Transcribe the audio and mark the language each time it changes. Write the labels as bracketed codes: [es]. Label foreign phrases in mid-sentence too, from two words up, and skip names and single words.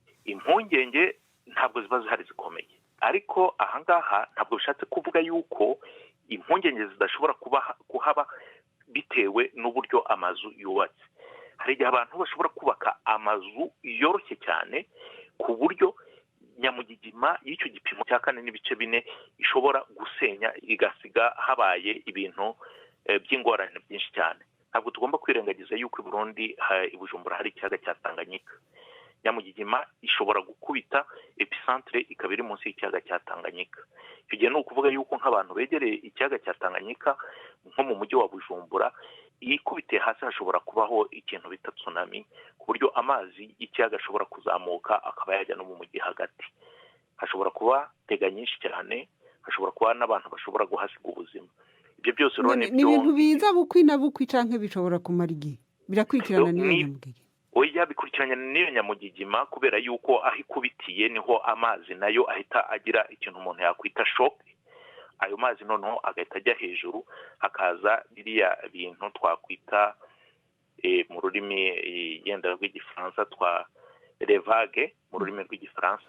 [rw] Impungenge ntabwo ziba zihari zikomeye ariko ahangaha ntabwo bishatse kuvuga yuko impungenge zidashobora kuhaba bitewe n'uburyo amazu yubatse. Hari igihe abantu bashobora kubaka amazu yoroshye cyane ku buryo Nyamugigima y'icyo gipimo cya 4 n'ibice 4 ishobora gusenya igasiga habaye ibintu by'ingorane byinshi cyane. Ntabwo tugomba kwirengagiza yuko i Burundi i Bujumbura hari ikiyaga cya Tanganyika. Nyamugigima ishobora gukubita epicentre ikaba iri munsi y'ikiyaga cya Tanganyika. Icyo gihe ni ukuvuga yuko nk'abantu begereye ikiyaga cya Tanganyika nko mu mujyi wa Bujumbura ikubitiye hasi hashobora kubaho ikintu bita tsunami ku buryo amazi y'ikiyaga ashobora kuzamuka akaba yajya no mu mujyi hagati. Hashobora kuba tega nyinshi cyane, hashobora kuba n'abantu bashobora guhasiga ubuzima. [rn] Ibyo byose rero ni ibintu biza bukwi na bukwi canke bishobora kumara igihe birakurikirana n'iyo Nyamugigima. [rw] Oya bikurikiranye n'iyo Nyamugigima kubera yuko aho ikubitiye niho amazi nayo ahita agira ikintu umuntu yakwita shock. Ayo mazi noneho agahita ajya hejuru hakaza biriya bintu twakwita mu rurimi yenda rw'igifaransa twa revage mu rurimi rw'igifaransa